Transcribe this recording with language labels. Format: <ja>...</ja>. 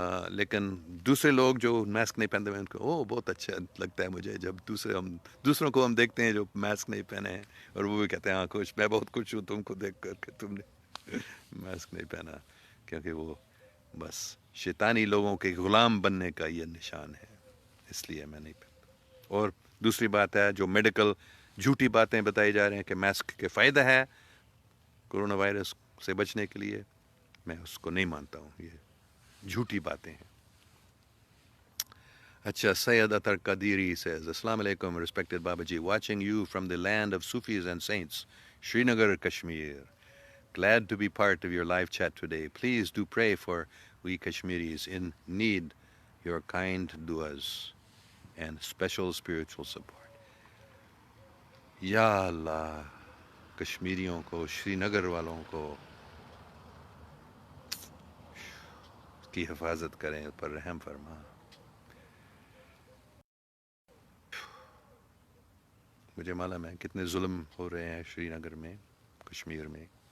<ur>لیکن دوسرے لوگ جو ماسک نہیں پہنتے ہیں ان کو بہت اچھا لگتا ہے مجھے جب دوسروں کو ہم دیکھتے ہیں جو ماسک نہیں پہنے ہیں، اور وہ بھی کہتے ہیں ہاں خوش، میں بہت خوش ہوں تم کو دیکھ کر کہ تم نے ماسک نہیں پہنا، کیونکہ وہ بس شیطانی لوگوں کے غلام بننے کا یہ نشان ہے، اس لیے میں نہیں پہنتا. اور دوسری بات ہے جو میڈیکل جھوٹی باتیں بتائی جا رہے ہیں کہ ماسک کے فائدہ ہے کرونا وائرس سے بچنے کے لیے، میں اس کو نہیں مانتا ہوں، یہ جھوٹی باتیں ہیں.</ur> <en>اچھا، سید اطہر قادری says السلام علیکم respected Baba Ji, watching you from the land of Sufis and saints, Srinagar, Kashmir. Glad to be part of your live chat today. Please do pray for we Kashmiris in need your kind duas and special spiritual support.</en> <ur>یا اللہ، کشمیریوں کو، شری نگر والوں کو کی حفاظت کریں، پر رحم فرما. مجھے معلوم ہے کتنے ظلم ہو رہے ہیں شری نگر میں، کشمیر میں.</ur>